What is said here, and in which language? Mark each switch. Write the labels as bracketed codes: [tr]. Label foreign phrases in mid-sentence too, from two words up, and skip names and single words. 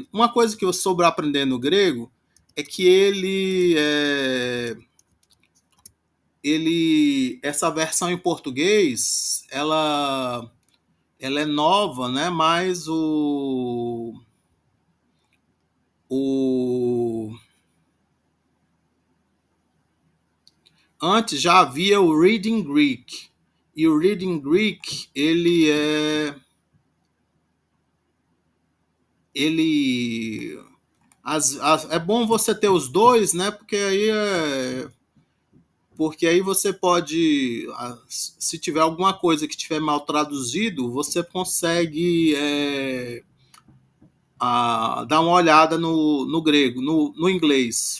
[pt] Uma coisa que eu soube aprendendo grego é que essa versão em português, ela é nova, né? Mas o antes já havia o Reading Greek. E o Reading Greek, ele é bom você ter os dois, né? Porque aí você pode, se tiver alguma coisa que estiver mal traduzido, você consegue dar uma olhada no grego, no inglês.